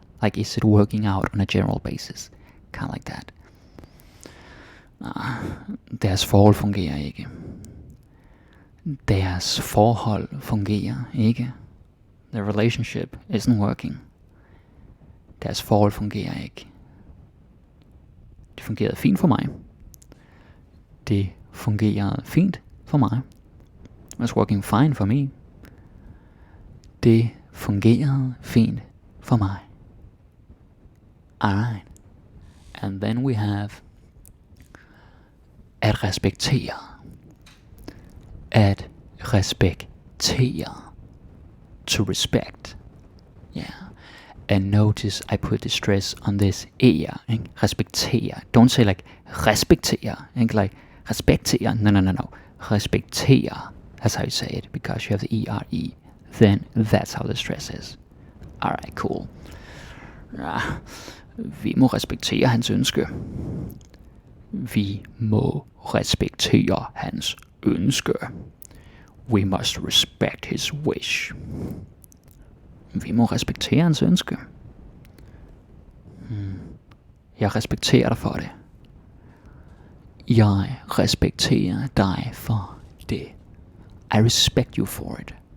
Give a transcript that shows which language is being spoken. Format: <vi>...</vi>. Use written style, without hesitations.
<en>Like, is it working out on a general basis? Kind of like that.</en> <da>Deres forhold fungerer ikke. Deres forhold fungerer ikke.</da> <en>The relationship isn't working.</en> <da>Deres forhold fungerer ikke. Det fungerede fint for mig. Det fungerede fint for mig.</da> <en>It was working fine for me.</en> <da>Det fungerede fint for mig.</da> <en>Alright. And then we have at respektere. At respektere. To respect. Yeah. And notice I put the stress on this ear. Respektere. Don't say like respektere. Like respektere. No.</en> <da>Respektere.</da> <en>That's how you say it, because you have the E-R-E. Then that's how the stress is. Alright, cool.</en> <da>Vi må respektere hans ønske. Vi må respektere hans ønske.</da> <en>We must respect his wish.</en> <da>Vi må respektere hans ønske. Jeg respekterer dig for det. Jeg respekterer dig for det.</da> <en>I respect you for it.</en>